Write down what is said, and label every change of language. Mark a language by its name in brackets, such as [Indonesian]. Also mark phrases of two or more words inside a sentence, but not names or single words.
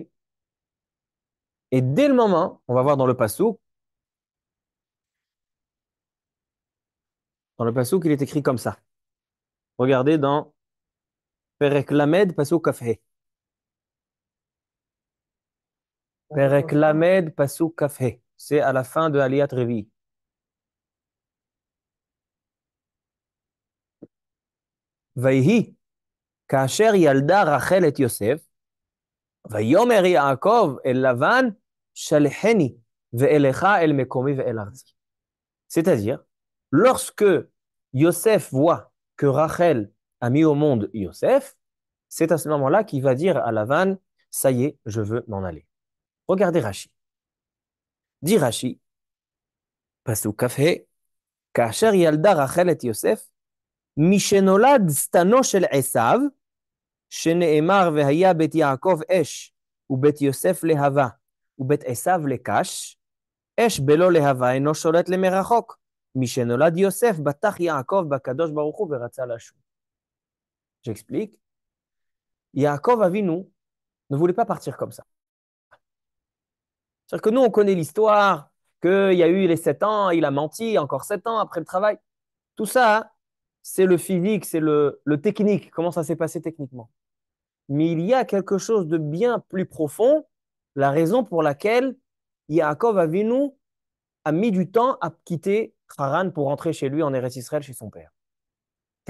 [French] Et dès le moment, on va voir dans le Passouk, il est écrit comme ça. Regardez dans [Hebrew] פרק ל, פסוק כ״ה. פרק ל, פסוק כ״ה. [French] C'est à la fin de [Hebrew] עליית רביעי. ויהי, כאשר ילדה רחל את יוסף, ויאמר יעקב אל לבן, שלחני, ואלכה אל מקומי ואל ארצי. [French] C'est-à-dire, lorsque Yosef voit que Rachel a mis au monde Yosef, c'est à ce moment-là qu'il va dire à Lavan, ça y est, je veux m'en aller. Regardez Rashi. Dit Rashi, [Hebrew] פסוק כ״ה, כאשר ילדה רחל את יוסף, משנולד שטנו של עשו, שנאמר והיה בית יעקב אש, ובית יוסף להבה, ובית עשיו לקש, אש בלא להבה אינו שולט למרחוק. משנולד יוסף בטח יעקב בקדוש ברוך הוא ורצה לשוב. [French] J'explique. Yaakov Avinu ne voulait pas partir comme ça. C'est-à-dire que nous, on connaît l'histoire, qu'il y a eu les 7 ans, il a menti, encore 7 ans après le travail. Tout ça, c'est le physique, c'est le technique, comment ça s'est passé techniquement. Mais il y a quelque chose de bien plus profond, la raison pour laquelle Yaakov Avinu a mis du temps à quitter Haran pour rentrer chez lui en Eretz Israël, chez son père.